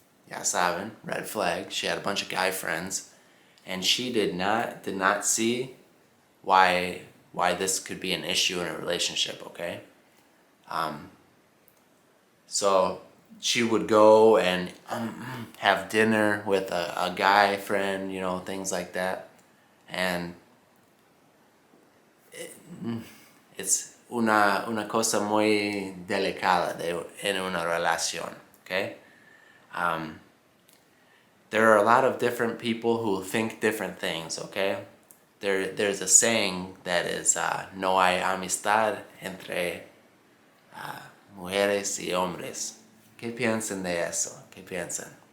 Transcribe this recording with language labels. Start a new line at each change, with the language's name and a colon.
Spanish: Ya saben,
English: red flag. She had a bunch of guy friends, and she did not see why this could be an issue in a relationship, okay? So she would go and have dinner with a guy friend, you know, things like that. And it's
Spanish: una cosa muy delicada en una relación, okay?
English: There are a lot of different people who think different things, okay? There's a saying that is,
Spanish: no hay amistad entre mujeres y hombres. ¿Qué piensan de eso? ¿Qué piensan?